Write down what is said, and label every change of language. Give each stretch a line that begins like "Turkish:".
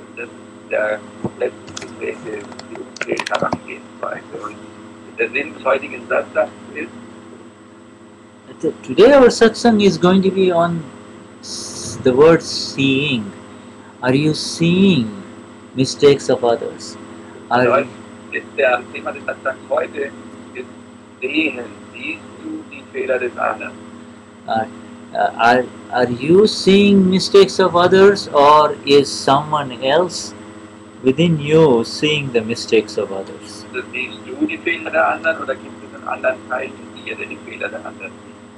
German: Und das ist der komplett umgedrehte Herangehensweise. Und der Sinn des heutigen Satsangs ist,
English: today our satsang is going to be on the word seeing. Are you seeing mistakes of others? Are
German: der Thema des Satsangs heute ist sehen, siehst du die Fehler des anderen?
English: are you seeing mistakes of others, or is someone else within you seeing the mistakes of others?
German: Also siehst du die Fehler der anderen oder gibt es einen anderen Teil in dir, der die Fehler der anderen sieht?